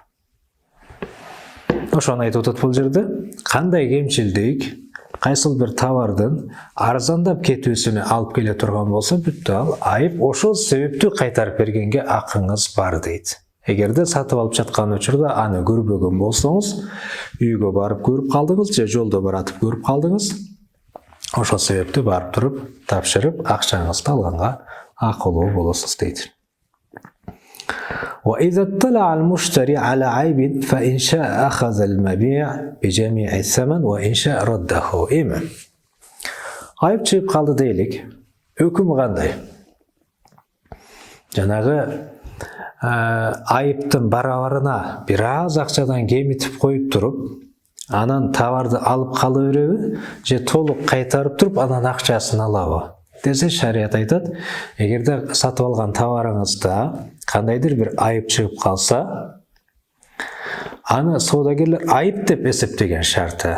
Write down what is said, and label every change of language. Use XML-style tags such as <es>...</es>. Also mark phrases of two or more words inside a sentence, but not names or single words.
<ky>Ошону айтып атат бул жерде. Кандай кемчилдик, кайсыл бир товардын арзандап кетүүсүнө алып келе турган болсо, бүттү ал айып, ошол себептүү кайтарып бергенге акыңыз бар дейт. Эгерде сатып алып жаткан учурда аны көрбөгөн болсоңуз, үйгө барып көрүп калдыңыз же жолдо баратып көрүп калдыңыз, ошол себептүү барып туруп, тапшырып, акчаңызды алганга акылуу болосуз дейт.</ky> <ar>وإذا اطلع المشتري على عيب فإن شاء أخذ المبيع بجميع الثمن وإن شاء رده.</ar> <ky>Ayıp чыгып калды дейlik. Өкүмү кандай? Жанагы айыптын барабарына бир аз акчадан кемитип коюп туруп, анан товарды алып кала береби, же толук кайтарып туруп, анан акчасын алабы десе, шарият айтат, эгерде сатып алган товарыңызда кандайдыр бир айып чыгып калса, аны соодагерлер айып деп эсептеген шарты.</ky>